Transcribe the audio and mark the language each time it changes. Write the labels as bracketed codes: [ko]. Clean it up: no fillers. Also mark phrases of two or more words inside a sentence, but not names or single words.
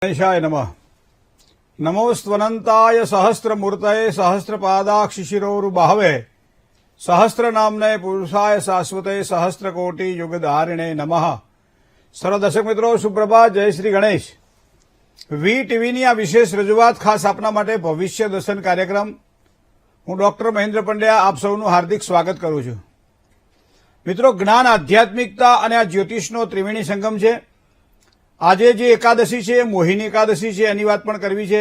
[sa] गणेशाय नमः। नमोस्त्वनन्ताय सहस्रमूर्तये सहस्रपादाक्षिशिरोरुबाहवे सहस्रनाम्ने पुरुषाय शाश्वते सहस्रकोटि युगधारिणे नमः। [hi] सर्व दर्शक मित्रों सुप्रभात, जय श्री गणेश। [gu] વી ટીવીની આ વિશેષ રજૂઆત ખાસ આપના માટે ભવિષ્ય દર્શન કાર્યક્રમ હું ડોક્ટર મહેન્દ્ર પંડ્યા આપ સૌનું હાર્દિક સ્વાગત કરું છું। મિત્રો, જ્ઞાન, આધ્યાત્મિકતા અને આ જ્યોતિષનો ત્રિવેણી સંગમ છે। આજે જે એકાદશી છે, મોહિની એકાદશી છે, એની વાત પણ કરવી છે।